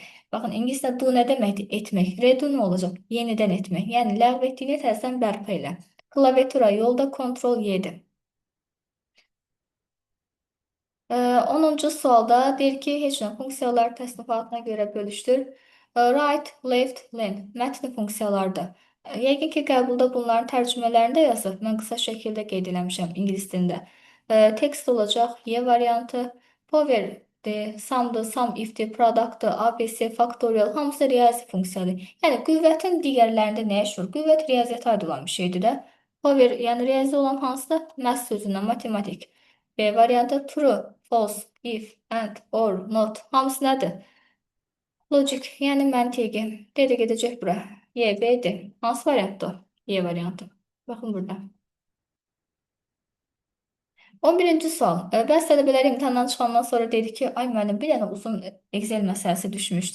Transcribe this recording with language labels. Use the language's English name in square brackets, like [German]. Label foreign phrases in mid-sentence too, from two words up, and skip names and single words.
[Azerbaijani] Baxın, ingiliscə do nə deməkdir? Etmək. Redo nə olacaq? Yenidən etmək. Yəni ləğv etdiyini təzədən bərpa elə. Klaviatura yolda Ctrl Y-dir. 10-cu sualda deyir ki, heç nə funksiyalar təsnifatına görə bölüşdür. [English] Right, left, len [Azerbaijani] mətni funksiyalardır. Yəqin ki, qəbulda bunların tərcümələrində yazıb. Mən qısa şəkildə qeyd eləmişəm ingilis dilində. Text olacaq, Y variantı, power-dir, sum-dır, [English] sum if-dir, [Azerbaijani] product-dır, ABC, faktorial, hamısı riyazi funksiyadır. Yəni, qüvvətin digərlərində nə iş var? Qüvvət riyaziyyata aid olan bir şeydir də. Power, yəni riyazi olan hansıdır? Math sözündən, matematik. B variantı [English] true, false, if, and, or, not. [Azerbaijani] Hamısı nədir? Logic, yəni məntiqi. D də gedəcək bura. Y, B, D. Hansı variantdır? Y variantı. Baxın burada. 11-ci sual. Bəzi tələbələr imtahandan çıxandan sonra dedi ki, ay müəllim, bir dənə uzun Excel məsələsi düşmüşdü.